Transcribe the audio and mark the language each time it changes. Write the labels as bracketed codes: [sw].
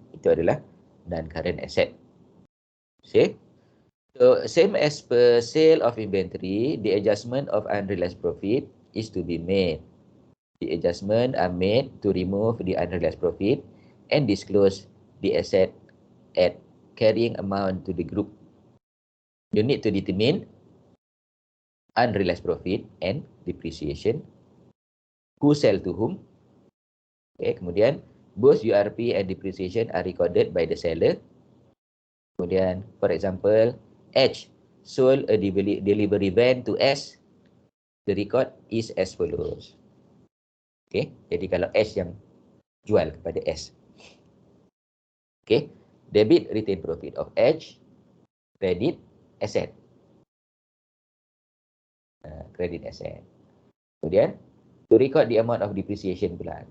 [ms] Itu adalah non-current asset. [en] See? So, same as per sale of inventory, the adjustment of unrealized profit is to be made. The adjustment are made to remove the unrealized profit and disclose the asset at carrying amount to the group. You need to determine unrealized profit and depreciation. Who sell to whom? Okay, kemudian both URP and depreciation are recorded by the seller. Kemudian, for example, H sold a delivery van to S. The record is as follows. [ms] Okay, jadi kalau H yang jual kepada S. [en] Okay, debit retain profit of H, credit asset. Credit asset. Kemudian, to record the amount of depreciation pula.